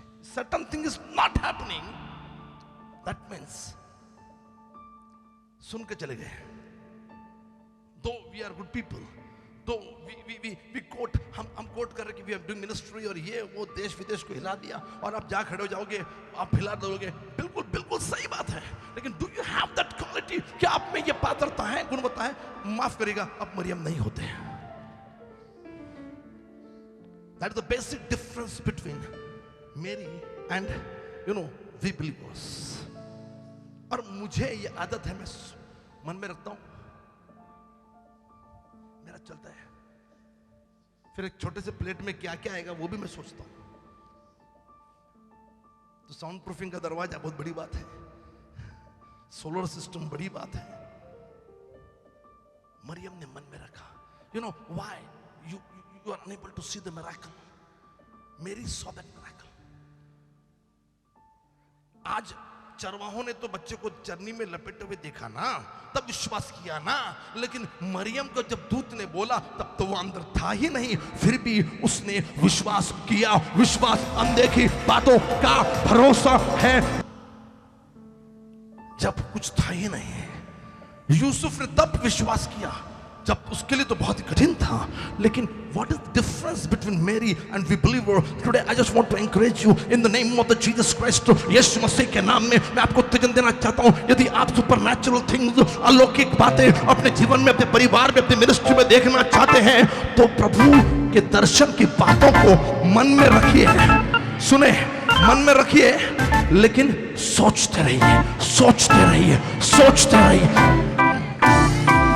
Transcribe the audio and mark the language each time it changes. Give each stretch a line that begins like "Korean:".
English: Certain thing is not happening, that means
Hindi: सुन के चले गए।
English: Though we are good people, though we quote,
Hindi: हम coat कर रहे कि
English: we are doing ministry
Hindi: और ये वो देश विदेश को हिला दिया, और आप जा खड़े हो जाओगे, आप हिला दोगे, बिल्कुल सही बात है।
English: लेकिन do you have that quality?
Hindi: क्या आप में ये पात्रता है, गुणवत्ता है? माफ करेगा, आप मरियम नहीं होते।
English: That is the basic difference between Mary and you know we believers,
Hindi: और मुझे ये आदत है, मैं मन में रखता हूं, मेरा चलता है, फिर एक छोटे से प्लेट में क्या क्या आएगा वो भी मैं सोचता हूं। तो साउंड प्रूफिंग का दरवाजा बहुत बड़ी बात है, सोलर सिस्टम बड़ी बात है। मरियम ने मन में रखा,
English: You know why you are unable to see the miracle. Mary saw that miracle.
Hindi: आज चरवाहों ने तो बच्चे को चरनी में लपेटे हुए देखा ना, तब विश्वास किया ना, लेकिन मरियम को जब दूत ने बोला तब तो वो अंदर था ही नहीं, फिर भी उसने विश्वास किया। विश्वास अनदेखी बातों का भरोसा है। जब कुछ था ही नहीं, यूसुफ ने तब विश्वास किया जब उसके लिए तो बहुत ही कठिन था।
English: लेकिन what is the difference between Mary and we believer? Today I just want to encourage you in the name of the Jesus Christ.
Hindi: यीशु मसीह के नाम में मैं आपको उत्तेजन देना चाहता हूं। यदि आप सुपरनैचुरल थिंग्स, अलौकिक बातें अपने जीवन में, अपने परिवार में, अपनी मिनिस्ट्री में देखना चाहते हैं, तो प्रभु के दर्शन की बातों को मन में रखिए। सुने, मन में रखिए, लेकिन सोचते रहिए, सोचते रहिए, सोचते रहिए।